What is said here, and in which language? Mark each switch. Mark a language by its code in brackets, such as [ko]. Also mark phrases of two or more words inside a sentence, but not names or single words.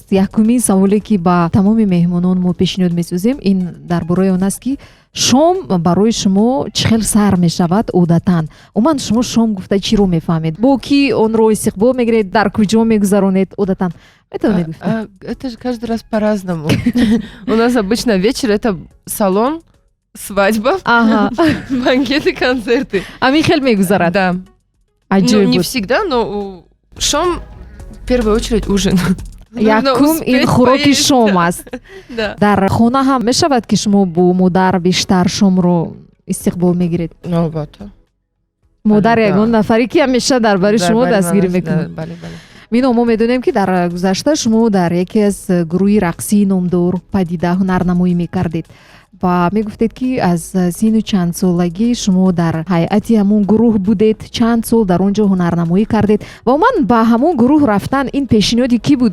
[tg] Якумин саволе ки ба тамоми меҳмонон мо пешниҳод месозем ин дар бораи он аст ки шом барои шумо чӣ хел сар мешавад одатан? Умуман шумо шом гуфта чиро мефаҳмед? Бо ки онро истиқбол мегиред, дар куҷо мегузаронед одатан? Метавонед гуфта? [ru] Это же каждый раз по-разному. У нас обычно вечер это салон, свадьба, банкеты, концерты. [tg] Амин хел мегузарад? [ru] Да. Ну, не всегда, но шом в первую очередь ужин. [tg] Якум ин хӯроки шом аст. Дар хона ҳам мешавад ки шумо бо модар бештар шомро истиқбол мегиред? Албатта. Модар ягон нафаре ки ҳамеша дар бари шумо дастгирӣ мекунад. Мино, мо медонем ки дар гузашта шумо дар яке аз гурӯҳи рақсии номдор падида ҳунарнамоӣ мекардед ва мегуфтед ки аз сину чанд солагӣ шумо дар ҳайати ҳамон гурӯҳ будед, чанд сол дар он ҷо ҳунарнамоӣ кардед ва умуман ба ҳамон гурӯҳ рафтан ин пешниҳоди кӣ буд?